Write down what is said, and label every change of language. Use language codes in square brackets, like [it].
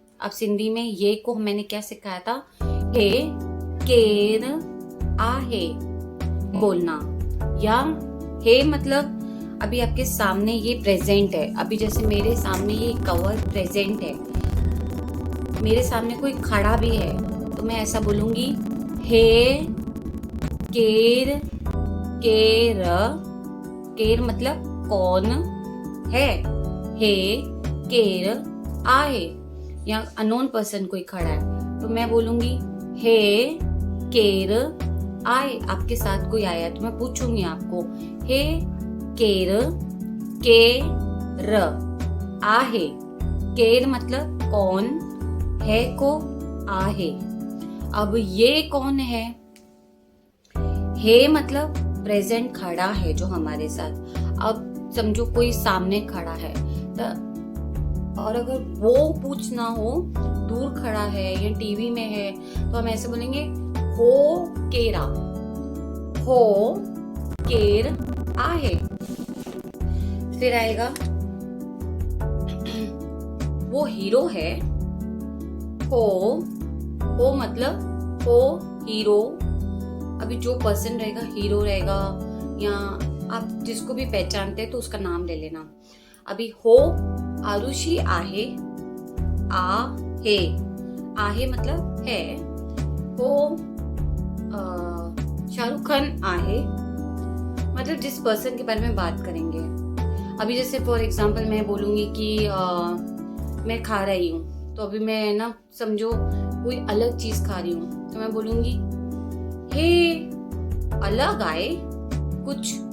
[hi] अब सिंधी में ये को मैंने क्या सिखाया था, [sd] हे केर आहे [hi] बोलना, या हे मतलब अभी आपके सामने ये प्रेजेंट है, अभी जैसे मेरे सामने ये कवर प्रेजेंट है, मेरे सामने कोई खड़ा भी है तो मैं ऐसा बोलूंगी [sd] हे केर केर। [hi] केर मतलब कौन है, [sd] हे केर आहे। [hi] या अननोन पर्सन कोई खड़ा है तो मैं बोलूंगी [sd] हे केर आए। [hi] आपके साथ कोई आया तो मैं पूछूंगी आपको [sd] हे केर केर आहे। [hi] केर मतलब कौन है [sd] को आहे। [hi] अब ये कौन है, हे मतलब प्रेजेंट खड़ा है जो हमारे साथ। अब समझो कोई सामने खड़ा है तो, और अगर वो पूछना हो दूर खड़ा है या टीवी में है तो हम ऐसे बोलेंगे [sd] हो केरा, हो केर आहे। [hi] फिर आएगा वो हीरो है, हो मतलब [sd] हो हीरो। [hi] अभी जो पर्सन रहेगा हीरो रहेगा, या आप जिसको भी पहचानते हैं तो उसका नाम ले लेना। अभी [sd] हो आरुषी आहे, आहे, आहे [hi] मतलब है। [sd] हो शाहरुख खान आहे, [hi] मतलब जिस पर्सन के बारे में बात करेंगे। अभी जैसे फॉर एग्जांपल मैं बोलूंगी कि मैं खा रही हूँ, तो अभी मैं ना समझो कोई अलग चीज खा रही हूँ तो मैं बोलूंगी [sd] हे अलग आए कुछ।